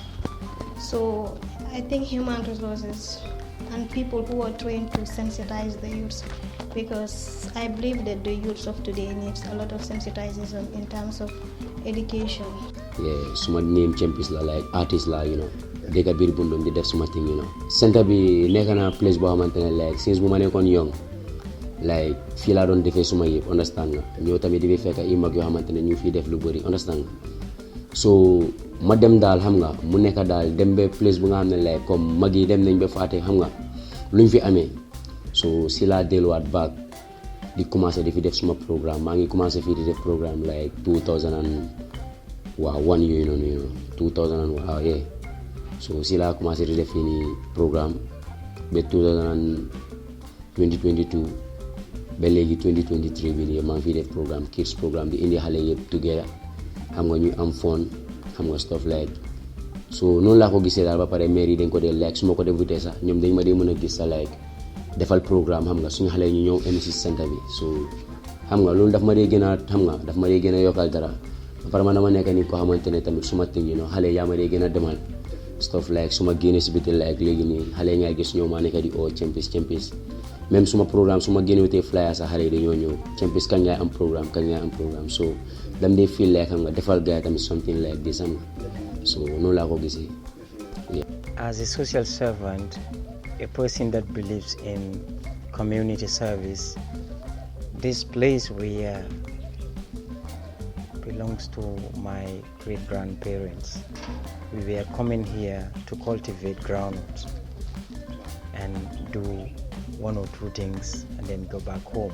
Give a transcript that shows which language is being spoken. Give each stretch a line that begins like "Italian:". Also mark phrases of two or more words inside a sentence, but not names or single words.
English: So I think human resources and people who are trained to sensitize the youths, because I believe that the youths of today needs a lot of sensitization in terms of education.
Wolof: Yeah, suma name champions la
English: like artist
Wolof: la,
English: you know.
Wolof: Deka bir Bundung di def suma thing,
English: you know.
Wolof: Center bi nekk na place boo xamantene
English: like since
Wolof: bu ma nekkoon young, like fii laa doon defee suma yëpp, understand nga. ñëw tamit di fekk ay mag yoo xamantene ñu fii def lu bëri, understand nga. So ma dem daal xam nga mu nekk daal dem ba place bu nga xam ne like comme mag yi dem nañ ba faate xam nga luñ fi amee. So si laa delluwaat back di commencé di fi def suma programme. Maa ngi commencé fii di def programme like 2001 yooyu noonu,
English: you know, 2001 waaw yeah.
Wolof: So si laa commencé di def fii nii programme ba 2022 ba léegi 2023 bi nii maa ngi fiy def programme
English: kids programme
Wolof: di indi xale yëpp together xam nga ñuy am fun xam nga
English: stuff like.
Wolof: So noonu laa ko gisee daal ba pare maire yi dañ ko dee like su ma ko defutee sax ñoom dañ ma dee mën a gis sa like defal programme xam nga suñu xale ñu ñëw MC centre bi. So xam nga loolu daf ma dee gën a xam nga daf ma dee gën a yokkal dara ba pare man dama nekk ni ko xamante ne tamit suma ting,
English: you know,
Wolof: xale yaa ma dee gën a demal
English: stuff like
Wolof: suma génne si biti like léegi nii xale ngay gis ñëw maa nekk di champions même suma programme suma génnewutee flyer sax xale yi dañoo ñëw champions kañ ngay am programme so dam dee feel like xam nga defal gars tamit
English: something like this
Wolof: xam nga so noonu laa ko gisee.
English: As a social servant, a person that believes in community service, this place where belongs to my great-grandparents. We were coming here to cultivate groundnuts and do one or two things and then go back home.